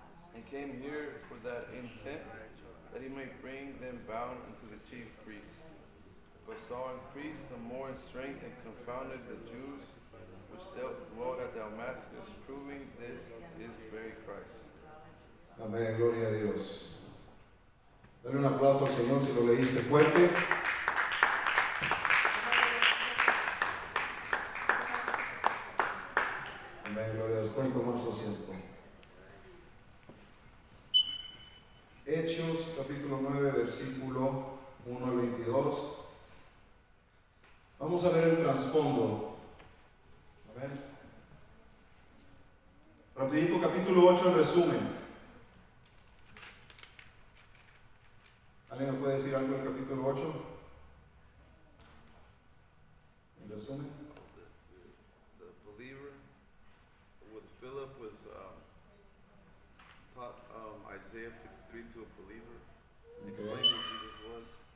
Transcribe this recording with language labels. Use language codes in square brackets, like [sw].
[en] And came here for that intent, that he may bring them bound unto the chief priests. But Saul increased the more in strength and confounded the Jews which dwelt at Damascus, proving this is very Christ. [es] Amén, gloria a Dios. Dale un aplauso al Señor si lo leíste fuerte. Amén, gloria a Dios. Pueden tomar su asiento. Hechos, capítulo 9, versículo 1 al 22. Vamos a ver el trasfondo. Amén. Rapidito, capítulo 8 en resumen. ¿Alguien me puede decir algo del capítulo 8? En resumen. [en] The believer with Philip was taught Isaiah 53 to a believer, explaining who Jesus was.